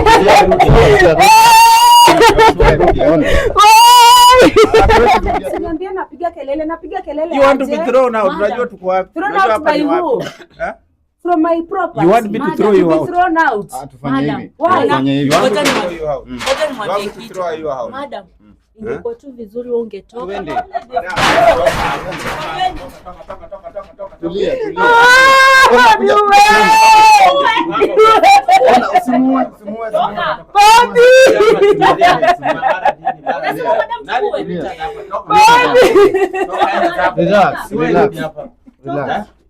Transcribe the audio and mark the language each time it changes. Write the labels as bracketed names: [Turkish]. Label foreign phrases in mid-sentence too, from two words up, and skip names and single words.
[Swahili] Niambia napiga kelele. [English] You want to be thrown out? [Swahili] Unajua tuko wapi? [English] Thrown out by who? From my property. You want me to throw you out? Thrown out. [Swahili] Tufanye hivi. Ngoja [English] ni throw you out. Madam. [Swahili] Ingekuwa tu vizuri wewe ungetoka. Twende. Tulia. Usimue. [English] Relax.